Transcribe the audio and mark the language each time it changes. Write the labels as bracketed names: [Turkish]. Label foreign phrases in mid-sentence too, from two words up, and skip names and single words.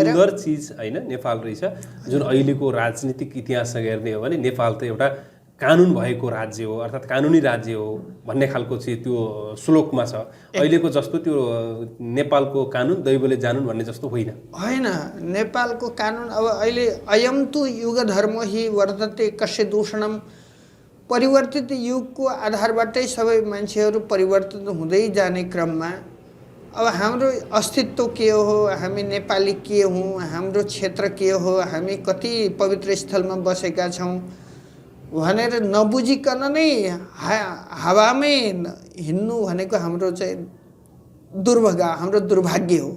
[Nepali] सुन्दर चिज हैन नेपाल रहेछ। जुन अहिलेको राजनीतिक इतिहाससँग हेर्ने हो भने नेपाल त एउटा कानुन भएको राज्य हो, अर्थात् कानुनी राज्य हो भन्ने खालको चाहिँ त्यो श्लोकमा छ। अहिलेको जस्तो त्यो नेपालको कानुन दैवले जानुन् भन्ने जस्तो होइन। नेपालको कानुन अब अहिले [Sanskrit] अयम तु युग धर्म हि वर्धते कस्य दूषणम [Nepali] परिवर्तित युगको आधारबाटै सबै मान्छेहरू परिवर्तित हुँदै जाने क्रममा अब हाम्रो अस्तित्व के हो, हामी नेपाली के हौँ, हाम्रो क्षेत्र के हो, हामी कति पवित्र स्थलमा बसेका छौँ भनेर नबुझिकन नै हावामै हिँड्नु भनेको हाम्रो चाहिँ हाम्रो दुर्भाग्य हो।